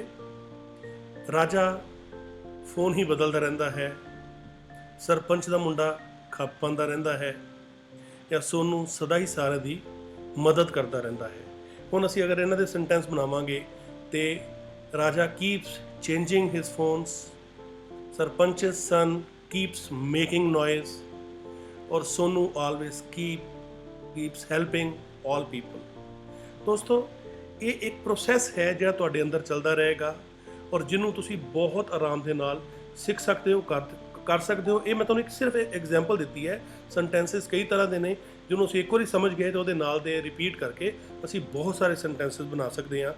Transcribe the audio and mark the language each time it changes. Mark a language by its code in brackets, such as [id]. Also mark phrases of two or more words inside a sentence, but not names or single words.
[pa] ਰਾਜਾ ਫੋਨ ਹੀ ਬਦਲਦਾ ਰਹਿੰਦਾ ਹੈ, ਸਰਪੰਚ ਦਾ ਮੁੰਡਾ ਖੱਪ ਪਾਉਂਦਾ ਰਹਿੰਦਾ ਹੈ, ਜਾਂ ਸੋਨੂੰ ਸਦਾ ਹੀ ਸਾਰਿਆਂ ਦੀ ਮਦਦ ਕਰਦਾ ਰਹਿੰਦਾ ਹੈ। ਹੁਣ ਅਸੀਂ ਅਗਰ ਇਹਨਾਂ ਦੇ ਸੈਂਟੈਂਸ ਬਣਾਵਾਂਗੇ ਤੇ ਰਾਜਾ [en] keeps changing his phones, ਸਰਪੰਚ's son keeps making noise, ਔਰ ਸੋਨੂੰ always keeps helping all people। [pa] ਦੋਸਤੋ, ਇਹ ਇੱਕ ਪ੍ਰੋਸੈਸ ਹੈ ਜਿਹੜਾ ਤੁਹਾਡੇ ਅੰਦਰ ਚੱਲਦਾ ਰਹੇਗਾ ਔਰ ਜਿਹਨੂੰ ਤੁਸੀਂ ਬਹੁਤ ਆਰਾਮ ਦੇ ਨਾਲ ਸਿੱਖ ਸਕਦੇ ਹੋ, ਕਰ ਸਕਦੇ ਹੋ। ਇਹ ਮੈਂ ਤੁਹਾਨੂੰ ਇੱਕ ਸਿਰਫ ਐਗਜ਼ਾਮਪਲ ਦਿੱਤੀ ਹੈ। ਸੈਂਟੈਂਸਿਸ ਕਈ ਤਰ੍ਹਾਂ ਦੇ ਨੇ, ਜਿਹਨੂੰ ਅਸੀਂ ਇੱਕ ਵਾਰੀ ਸਮਝ ਗਏ ਤਾਂ ਉਹਦੇ ਨਾਲ ਦੇ ਰਿਪੀਟ ਕਰਕੇ ਅਸੀਂ ਬਹੁਤ ਸਾਰੇ ਸੈਂਟੈਂਸਿਸ ਬਣਾ ਸਕਦੇ ਹਾਂ।